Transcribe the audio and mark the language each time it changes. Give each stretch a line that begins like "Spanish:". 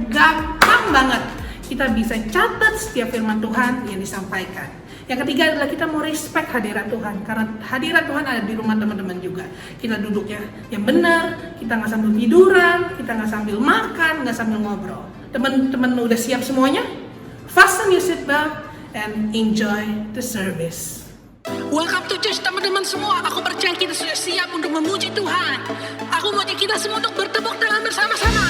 Indonesian: Gampang banget. Kita bisa catat setiap firman Tuhan yang disampaikan. Yang ketiga adalah kita mau respect hadirat Tuhan, karena hadirat Tuhan ada di rumah teman-teman juga. Kita duduknya yang benar, kita nggak sambil tiduran, kita nggak sambil makan, nggak sambil ngobrol. Teman-teman udah siap semuanya?
English: Fasten your seatbelt and enjoy the service. Welcome to church
Indonesian: teman-teman semua. Aku percaya kita sudah siap untuk memuji Tuhan. Aku mau kita semua untuk bertepuk tangan bersama-sama.